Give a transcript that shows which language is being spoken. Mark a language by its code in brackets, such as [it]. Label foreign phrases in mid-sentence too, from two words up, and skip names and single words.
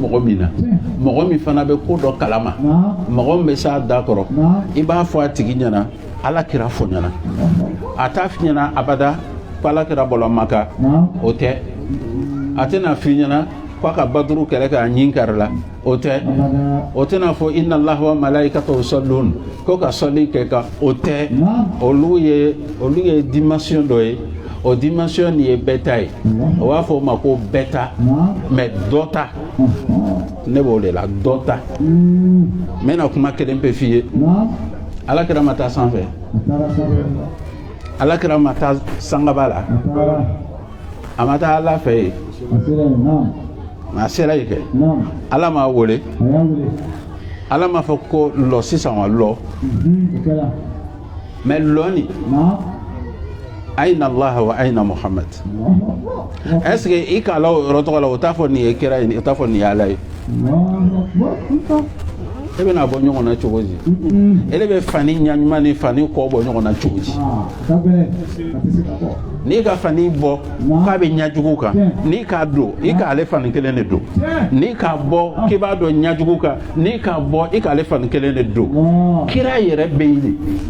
[bm] mɔgɔ min na mɔgɔ min fana bɛ ko dɔ kalama mɔgɔ min bɛ s'a da kɔrɔ i b'a fɔ a tigi ɲɛna ala kira fɔ ɲɛna a t'a f'i ɲɛna abada ko ala kira bɔra maka o tɛ a tɛna f'i ɲɛna ko a ka baduru kɛlɛ k'a ɲin kari la o tɛ o tɛna fɔ [ar] إن الله وملائكته يصلون [bm] ko ka sɔli kɛ ka o tɛ olu ye dimension dɔ ye o dimension nin ye bɛɛ ta ye o b'a fɔ o ma ko bɛɛ ta mɛ dɔ ta ne b'o de la dɔ ta n bɛna kuma kelen pe f'i ye ala kira ma taa sanfɛ ala kira ma taa sangaba la a ma taa ala fɛ yen a sera yen kɛ ala m'a wele ala m'a fɔ ko lɔ sisan wa lɔ mɛ lɔ nin [ar] أين الله وأين محمد [fr] est-ce que [bm] i k'a la o yɔrɔ tɔgɔ la o t'a fɔ nin ye kira ye o t'a fɔ nin ye ala ye e bɛna bɔ ɲɔgɔn na cogo di e de bɛ fani ɲaɲuman ni fani kɔ bɔ ɲɔgɔn na cogo di n'i ka fani bɔ k'a bɛ ɲajugu kan n'i k'a don i k'ale fani kelen de don n'i k'a bɔ k'i b'a dɔn ɲajugu kan n'i k'a bɔ i k'ale fani kelen de don kira yɛrɛ bɛ yen de